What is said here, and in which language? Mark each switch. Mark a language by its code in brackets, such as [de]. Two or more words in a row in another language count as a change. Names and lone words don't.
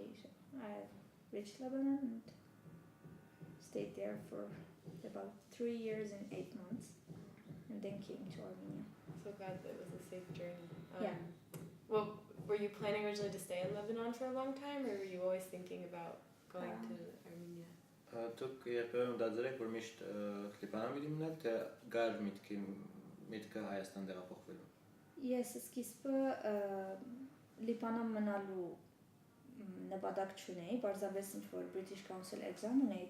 [en] So I reached Lebanon and stayed there for about 3 years and 8 months, and then came to Armenia. So glad that it was a safe journey. Yeah. Well, were you planning originally to stay in Lebanon for a long time, or were you always thinking about going to Armenia? [hy] Դուք երբևէ մտածել եք, որ միշտ Լիբանան պիտի մնալ, թե գար միտքը Հայաստան տեղափոխվելու։ Ես սկիզբը Լիբանան մնալու նպատակ չունեի, բարձրապես ինչ-որ British Council exam ունեի